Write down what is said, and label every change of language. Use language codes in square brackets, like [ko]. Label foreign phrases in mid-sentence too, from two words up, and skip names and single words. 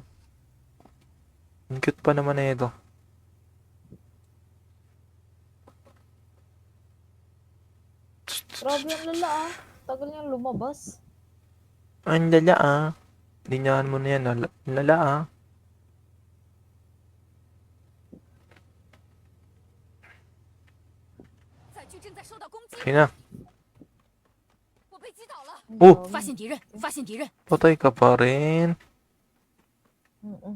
[tl] Ang cute pa naman na ito. Grabe ang lala ah. Tagal niyang lumabas. Ang lala ah. Linyahan mo na yan. Lala ah. [zh] 载具正在受到攻击， [tl] Yun na. [zh] 我被击倒了。 Oh! 发现敌人，发现敌人， [tl] Patay ka pa rin. Mm-mm.